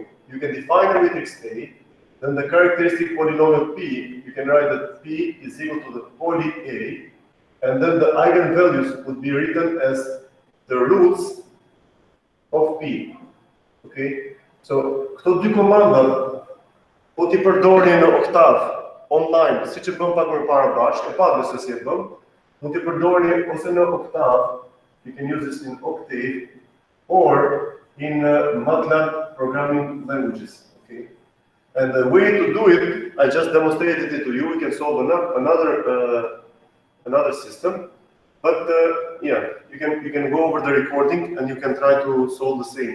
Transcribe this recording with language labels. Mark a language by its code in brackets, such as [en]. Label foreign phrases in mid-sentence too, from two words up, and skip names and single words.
[en] You can define a matrix A, then the characteristic polynomial P, you can write that P is equal to the poly A, and then the eigenvalues would be written as the roots of P. Okay? So, [sq] кто di comanda po ti përdorni në Octave online, si që bëm pak më parë bashkë, e pa se si e bëm, po ti përdorni ose në Octave, [en] you can use this in Octave, or in MATLAB programming languages. [sq] Okay? [en] And the way to do it, I just demonstrated it to you. We can solve another system, but yeah, you can go over the recording and you can try to solve the same.